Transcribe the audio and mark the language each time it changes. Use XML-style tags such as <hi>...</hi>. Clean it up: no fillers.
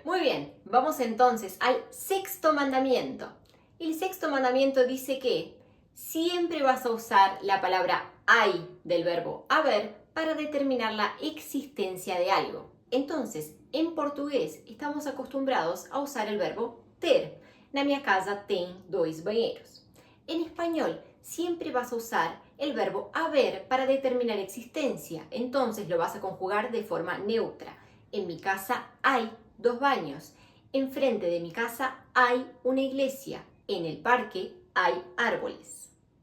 <es>Muy bien, vamos entonces al sexto mandamiento. El sexto mandamiento dice que siempre vas a usar la palabra hay del verbo haber para determinar la existencia de algo. Entonces, en portugués estamos acostumbrados a usar el verbo ter.</es> <pt>Na minha casa tem 2 banheiros.</pt> <es>En español, siempre vas a usar el verbo haber para determinar existencia. Entonces lo vas a conjugar de forma neutra. En mi casa hay 2 baños. Enfrente de mi casa hay una iglesia. En el parque hay árboles.</es>